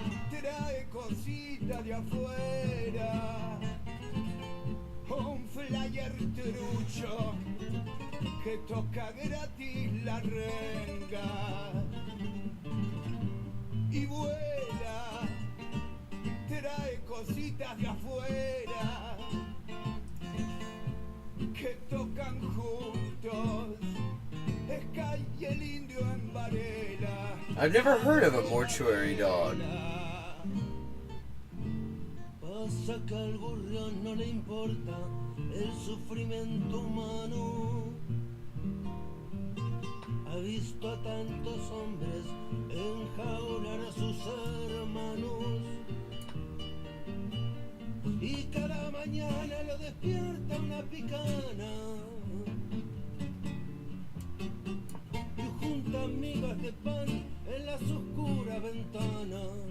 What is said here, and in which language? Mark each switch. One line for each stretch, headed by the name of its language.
Spanish: Trae cosita de afuera, un flyer trucho que toca gratis la renga y vuela. Trae cositas de afuera que tocan juntos, Sky y el indio en Varela.
English: I've never heard of a mortuary dog.
Spanish: Pasa que al gorrión no le importa el sufrimiento humano. Ha visto a tantos hombres enjaular a sus hermanos y cada mañana lo despierta una picana y junta migas de pan en las oscuras ventanas.